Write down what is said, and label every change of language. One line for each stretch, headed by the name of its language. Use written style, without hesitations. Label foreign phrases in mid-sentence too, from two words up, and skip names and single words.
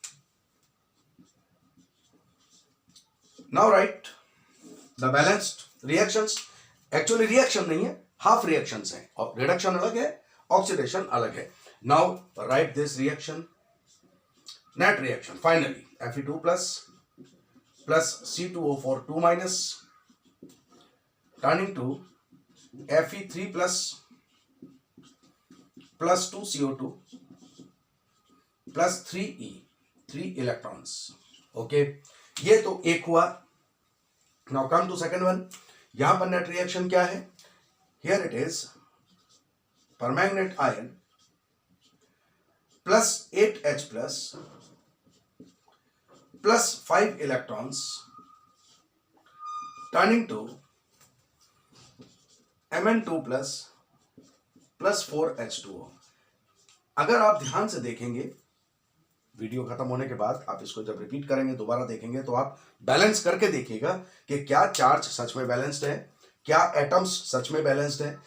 English: Now write the balanced reactions.
Hindi: एक्चुअली रिएक्शन नहीं है,
English: half reactions
Hindi: हैं, और रिडक्शन अलग है, ऑक्सीडेशन अलग है।
English: Now write this reaction, net reaction finally Fe2 plus C2O4 2 minus turning to Fe3 plus 2 CO2 plus 3E 3 electrons।
Hindi: ओके, ये तो एक हुआ।
English: Now come to second one.
Hindi: यहां पर नेट रिएक्शन क्या है?
English: Here it is permanganate ion plus 8H plus 5 electrons turning to Mn2 plus 4H2O।
Hindi: अगर आप ध्यान से देखेंगे, वीडियो खत्म होने के बाद आप इसको जब रिपीट करेंगे, दोबारा देखेंगे, तो आप बैलेंस करके देखिएगा कि क्या चार्ज सच में बैलेंस्ड है, क्या एटम्स सच में बैलेंस्ड है।